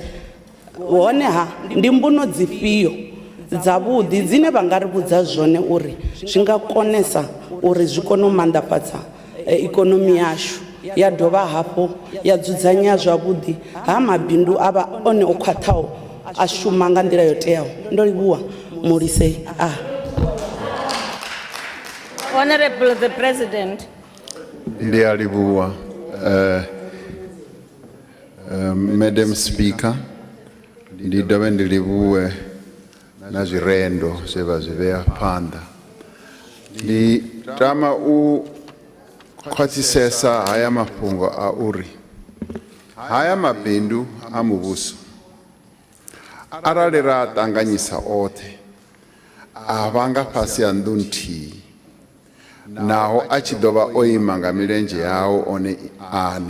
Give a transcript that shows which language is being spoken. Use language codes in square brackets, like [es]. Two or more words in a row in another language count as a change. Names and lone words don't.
[ve] Honeha ndi mbuno dzifhio dzavhuḓi dzine vha nga ri vhudza zwone uri zwi nga konesa uri zwi kone u maanḓafhadza ikonomi yashu ya dovha hafhu ya dzudzanya zwavhuḓi ha mabindu a vha one o khwaṱhaho a shuma nga nḓila yo teaho. Ndo livhuwa Molisei. [en] Honorable the President. [ve] Ndi a livhuwa Madam Speaker. Ndi dovhe ndi livhuwe na zwirendo zwe vha zwi vhea phanḓa. Ndi tama u khwaṱhisesa haya mafhungo a uri haya mabindu a muvhuso arali ra ṱanganyisa oṱhe a vha nga fhasi ha nnḓu nthihi, naho a tshi ḓo vha o ima nga milenzhe yawo one ane.